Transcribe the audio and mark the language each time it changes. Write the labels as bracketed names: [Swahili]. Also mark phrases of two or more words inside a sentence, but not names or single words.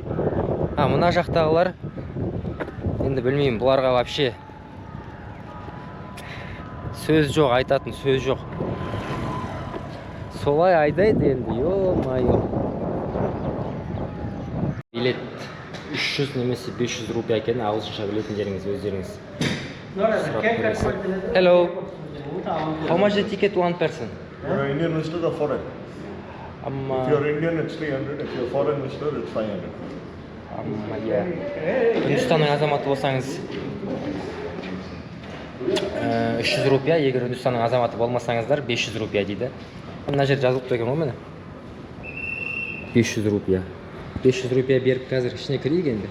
[Kazakh] Мына жақтағылар енді білмеймін, бұларға вообще сөз жоқ, айтатын сөз жоқ. Солай айдайды енді, ё-майо. Билет 300 немесе 500 рупия екен, ағылшынша білетіндеріңіз өздеріңіз. [English] Hello. How much the ticket one person? You're an Indian visitor or foreign? If you're Indian, it's 300. If you're foreign visitor, it's 500. [Kazakh] Үндістанның азаматы болсаңыз 300 рупия, егер Үндістанның азаматы болмасаңыздар 500 рупия дейді. Мына жер жазылып тұр екен ғой міне. 500 рупия. 500 рупия беріп қазір ішіне кірейік енді.